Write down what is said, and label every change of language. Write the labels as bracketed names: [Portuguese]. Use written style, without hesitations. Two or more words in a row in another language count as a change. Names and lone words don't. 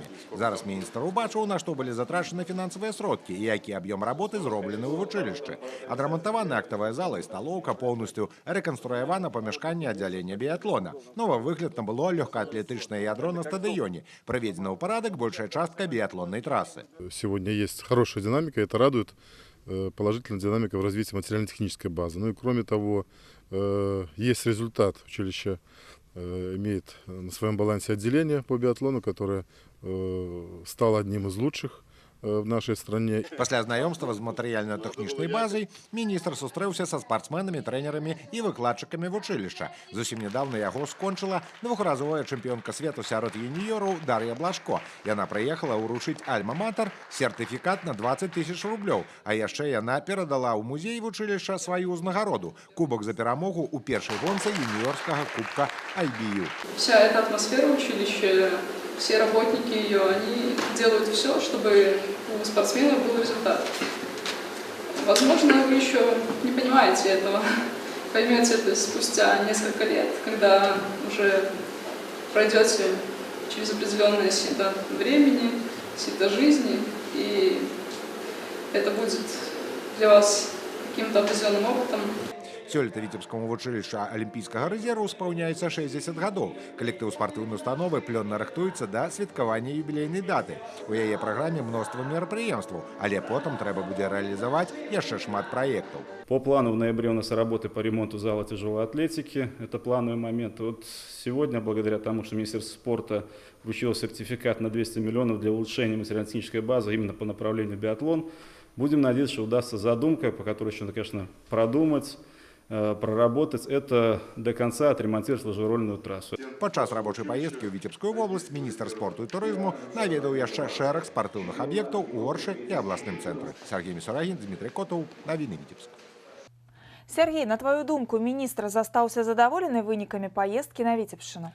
[Belarusian] Зараз міністр убачыў, на што былі затрачаны фінансавыя сродкі і які аб'ём работы зроблены ў вучылішчы. Адрамантавана актавая зала і сталоўка, поўнасцю рэканструявана памяшканне аддзялення біятлона. Новы выгляд набыло лёгкаатлетычнае ядро на стадыёне. Прыведзена ў парадак большая частка [Russian] биатлонной трассы. Сегодня есть хорошая динамика, это радует. Положительная динамика в развитии материально-технической базы. Ну и кроме того, есть результат. Училище имеет на своем балансе отделение по биатлону, которое стало одним из лучших в нашей стране. [Belarusian] Пасля знаёмства з матэрыяльна-тэхнічнай базай міністр сустрэўся са спартсменамі, трэнерамі і выкладчыкамі вучылішча. Зусім нядаўна яго скончыла двухразовая чэмпіёнка свету сярод юніёраў Дар'я Блашко. Яна прыехала ўручыць альма-матэр сертыфікат на 20 000 рублёў, а яшчэ яна перадала ў музей вучылішча сваю ўзнагароду – кубок за перамогу ў першай гонцы юніёрскага кубка IBU. [Russian] Вся эта атмосфера училища, все работники ее, они делают все, чтобы у спортсменов был результат. Возможно, вы еще не понимаете этого, поймете это спустя несколько лет, когда уже пройдете через определенное сито времени, сито жизни, и это будет для вас каким-то определенным опытом. [Belarusian] Сёлета Віцебскому вучылішча алімпійскага рэзерву спаўняецца 60 гадоў. Калектыў спартыўнай установы плённа рыхтуецца да святкавання юбілейнай даты. У яе праграме мноства мерапрыемстваў, але потым трэба будзе рэалізаваць яшчэ шмат праектаў. [Russian] По плану в ноябре у нас работы по ремонту зала тяжелой атлетики. Это плановый момент. Вот сегодня, благодаря тому, что Министерство спорта вручило сертификат на 200 миллионов для улучшения материально-технической базы именно по направлению биатлон, будем надеяться, что удастся задумка, по которой еще, конечно, продумать, проработать это до конца, отремонтировать лыжерольную трассу. [Belarusian] Падчас рабочай паездкі ў Віцебскую вобласць міністр спорту і турызму наведаў яшчэ шэраг спартыўных аб'ектаў у Оршы і абласным цэнтры. Сергей Мисурагін, Дмитрий Котов, Навіны Віцебск. Сергей, на твою думку, міністр застаўся задаволены вынікамі паездкі на Віцебшчыну?